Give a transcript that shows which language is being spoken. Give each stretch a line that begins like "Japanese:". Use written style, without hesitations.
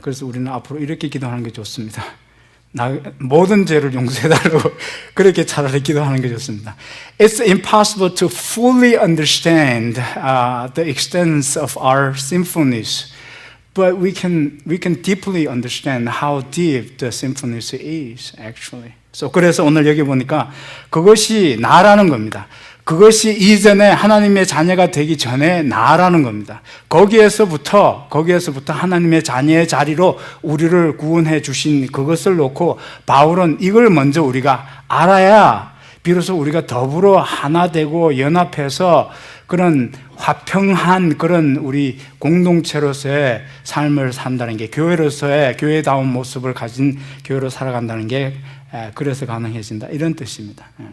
Korean: 그래서 우리는 앞으로 이렇게 기도하는 게 좋습니다. 모든 죄를 용서해달라고 그렇게 차라리 기도하는 게 좋습니다.
English: It's impossible to fully understand the extent of our sinfulness, but we can deeply understand how deep the sinfulness is actually.
Korean: 그래서 오늘 여기 보니까 그것이 나라는 겁니다. 그것이 이전에 하나님의 자녀가 되기 전에 나라는 겁니다. 거기에서부터 하나님의 자녀의 자리로 우리를 구원해 주신 그것을 놓고 바울은 이걸 먼저 우리가 알아야 비로소 우리가 더불어 하나 되고 연합해서 그런 화평한 그런 우리 공동체로서의 삶을 산다는 게, 교회로서의 교회다운 모습을 가진 교회로 살아간다는 게 그래서 가능해진다, 이런 뜻입니다.